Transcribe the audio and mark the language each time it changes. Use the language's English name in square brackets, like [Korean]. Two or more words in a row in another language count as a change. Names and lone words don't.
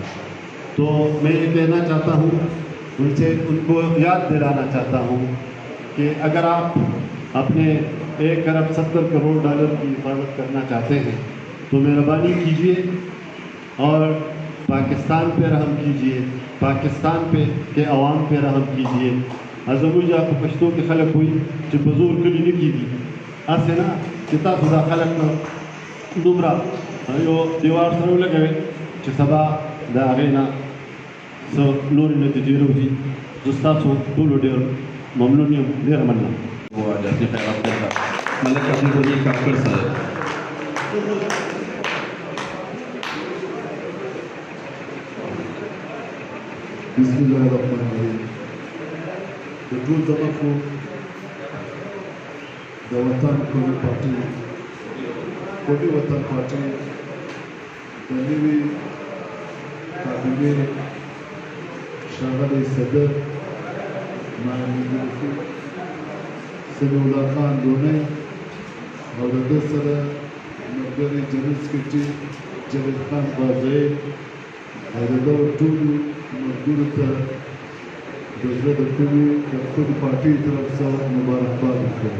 [Urdu] تو میں یہ کہنا چاہتا ہوں ان سے, ان کو یاد دلانا چاہتا ہوں کہ اگر آپ اپنے 1 ارب 70 کروڑ ڈالر کی حفاظت کرنا چاہتے ہیں تو مہربانی کیجیے اور پاکستان پہ رحم کیجیے, پاکستان پہ کے عوام پہ رحم کیجیے. [Pashto] زموږ په پښتو کې خلک وایي چې په زور کلي نه کېږي, هسې نه چې تاسو دا خلک دومره یو دیوار سره ولګوئ چې سبا د هغې نه څه نورې نتیجې راوځي. زه ستاسو ټولو ډېر ممنون یم, ډېره مننه. [Urdu] وہ آ جاتی خیرات کرتا ملک عبد الغنی کاکڑ صاحب. [Arabic] بسم الله الرحمن الرحیم. [Pashto] د ټول دغه د وطن قومي پارټي قومي وطن پارټي د نوي کابینې ښاغلی صدر معالي وزیر سمیع الله خان لونی او د ده سره ملګری جنرال سکرټري جاوید خان بازائی او د دغه ټولو ملګرو ته د زړه د ټولو د خپلې پارټۍ طرف څخه مبارکباد ورکوم.